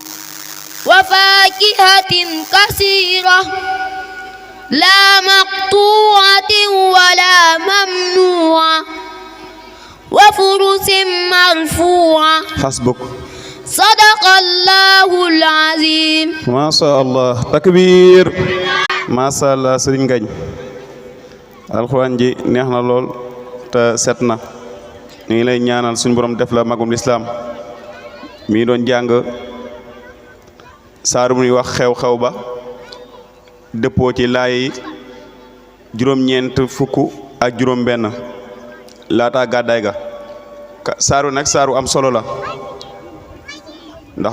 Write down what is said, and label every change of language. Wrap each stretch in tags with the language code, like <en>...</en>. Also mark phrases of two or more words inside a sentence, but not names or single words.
<ar>وفاكهة كثيرة لا مقطوعة ولا ممنوعة وفرش مرفوعة حسبك صدق الله العظيم ما شاء الله تكبير ما شاء الله</ar> <wo>Serigne Ngagne alxuraan ji neex na lool te set na ñu ngi lay ñaanal suñu borom def la magum lislaam mi doon jàng saaru muy wax xew-xew ba dëppoo ci laay juróom-ñeent fukk ak juróom-benn laata gàddaay ga saaru nag saaru am solo la ndax</wo>